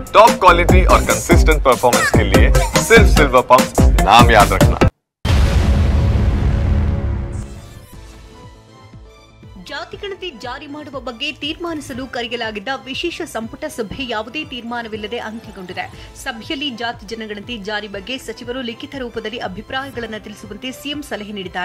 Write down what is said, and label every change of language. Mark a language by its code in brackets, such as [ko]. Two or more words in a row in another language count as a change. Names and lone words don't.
[en] top quality [hi] और [en] consistent performance [hi] के लिए सिर्फ सिल्वर पंप नाम याद रखना। [kn] ಜಾತಿ ಗಣತಿ ಜಾರಿ ಮಾಡುವ ಬಗ್ಗೆ ತೀರ್ಮಾನಿಸಲು ಕರೆಯಲಾಗಿದ್ದ ವಿಶೇಷ ಸಂಪುಟ ಸಭೆ ಯಾವುದೇ ತೀರ್ಮಾನವಿಲ್ಲದೆ ಅಂತ್ಯಗೊಂಡಿದೆ. ಸಭೆಯಲ್ಲಿ ಜಾತಿ ಜನಗಣತಿ ಜಾರಿ ಬಗ್ಗೆ ಸಚಿವರು ಲಿಖಿತ ರೂಪದಲ್ಲಿ ಅಭಿಪ್ರಾಯಗಳನ್ನು ತಿಳಿಸುವಂತೆ ಸಿಎಂ ಸಲಹೆ ನೀಡಿದ್ದಾರೆ.